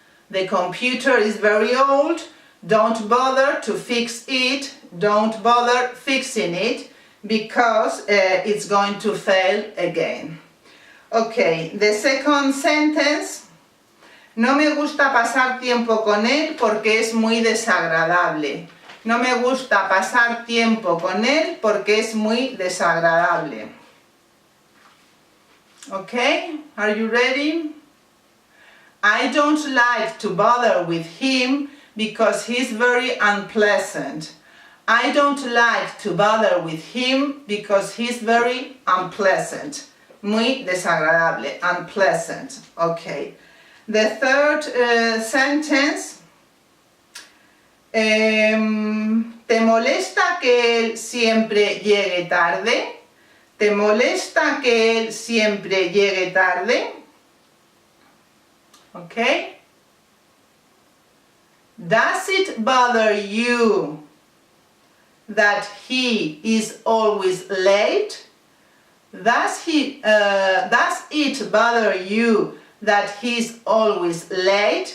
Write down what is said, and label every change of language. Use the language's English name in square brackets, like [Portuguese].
[English] The computer is very old, don't bother to fix it, don't bother fixing it because it's going to fail again. Okay, the second sentence. [Spanish] No me gusta pasar tiempo con él porque es muy desagradable. No me gusta pasar tiempo con él porque es muy desagradable. [English] Okay, are you ready? I don't like to bother with him because he's very unpleasant. I don't like to bother with him because he's very unpleasant. [Spanish] Muy desagradable, [English] unpleasant. Okay. The third sentence. [Spanish] ¿Te molesta que él siempre llegue tarde? ¿Te molesta que él siempre llegue tarde? [English] Okay. Does it bother you that he is always late? Does it bother you that he's always late?